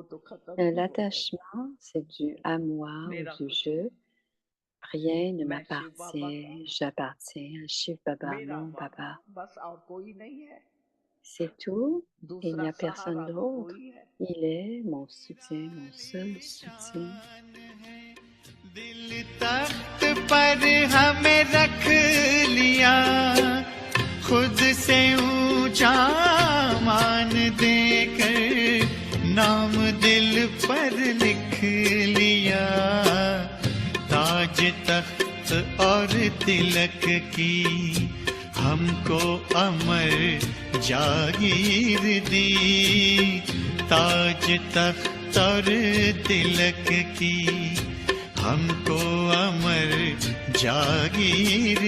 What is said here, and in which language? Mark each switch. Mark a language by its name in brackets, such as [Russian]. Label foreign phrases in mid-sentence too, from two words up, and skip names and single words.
[French] L'attachement, c'est dû à moi ou du jeu. Rien ne m'appartient, j'appartiens à Shiv Baba, mon Baba. C'est tout, il n'y a personne d'autre. Il est mon soutien, mon seul soutien. [Hindi] खुद से ऊंचा मान देकर नाम दिल पर लिख लिया ताज तख्त और तिलक की हमको अमर जागीर दी ताज तख्त और तिलक की हमको अमर जागीर